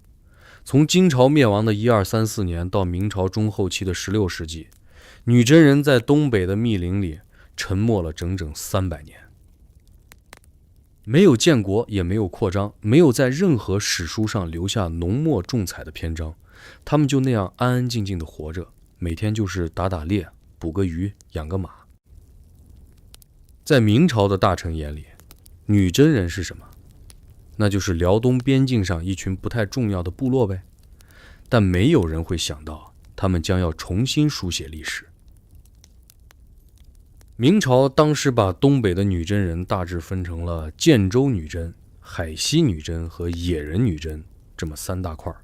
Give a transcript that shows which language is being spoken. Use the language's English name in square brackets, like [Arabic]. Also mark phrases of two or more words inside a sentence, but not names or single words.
[Chinese] 從金朝滅亡的1234年到明朝中後期的16世紀，女真人在東北的密林裡沉默了整整300年，沒有建國，也沒有擴張，沒有在任何史書上留下濃墨重彩的篇章，他們就那樣安安靜靜的活着，每天就是打打獵，捕個魚，養個馬。在明朝的大臣眼裡，女真人是什麼？那就是辽東邊境上一群不太重要的部落唄。但沒有人會想到，他們將要重新書寫歷史。明朝當時把東北的女真人大致分成了建州女真、海西女真和野人女真這麼3大塊。